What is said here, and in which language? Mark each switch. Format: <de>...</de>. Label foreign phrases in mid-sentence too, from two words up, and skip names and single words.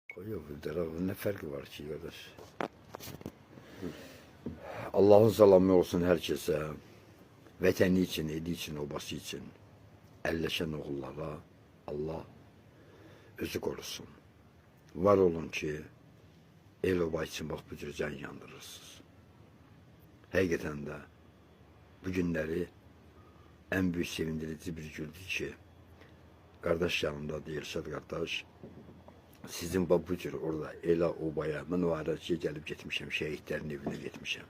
<tr>Yok, ne farkı var ki kardeş? Allah'ın selamı olsun herkese.</tr> <az>Vətəni için, eli için, obası için. Əlləşən oğullara Allah özü korusun. Var olun ki, el oba için bak bu cür can yandırırsınız. Həqiqətən də bu günləri</az> <tr>en büyük</tr> <az>sevindirici bir gündür ki, kardeş yanımda deyir, Şad kardeş, sizin bu cür orada elə obaya, mən o ara ki, gəlib getmişəm, şəhidlərin evinə getmişəm.</az>